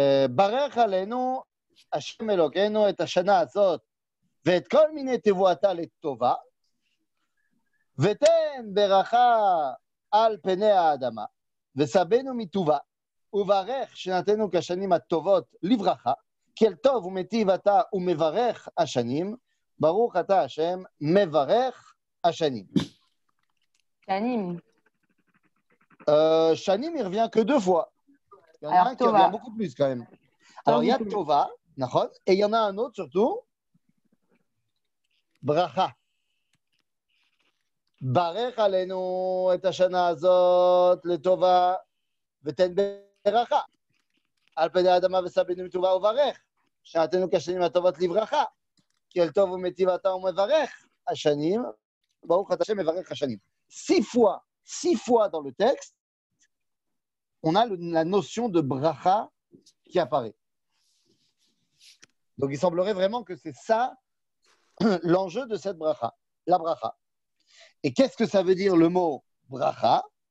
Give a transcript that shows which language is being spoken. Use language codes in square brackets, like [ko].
[he] ברך עלינו השם אלוקינו את השנה הזאת ואת כל מיני תבואתה לטובה ותן ברכה על פני האדמה וסבנו מטובה וברך שנתנו כשנים הטובות לברכה כי אל טוב ומטיב אתה ומברך השנים ברוך אתה השם מברך השנים. Shanim. [fr] Shanim, il revient que deux fois. Il y en a un qui revient beaucoup plus quand même. Alors, il y a Tova, et il y en a un autre surtout, Bracha. [he] Barech alenu et hashana azot letova, veten ברכה. על פני האדמה וסבנו מטובה וברך. שעתנו כשנים הטובות לברכה. כי אל טוב ומיטיב אתה ומברך השנים. ברוך אתה Hashem מברך השנים. [fr] 6 fois dans le texte, on a la notion de bracha qui apparaît. Donc il semblerait vraiment que c'est ça l'enjeu de cette bracha, la bracha. Et qu'est-ce que ça veut dire le mot bracha?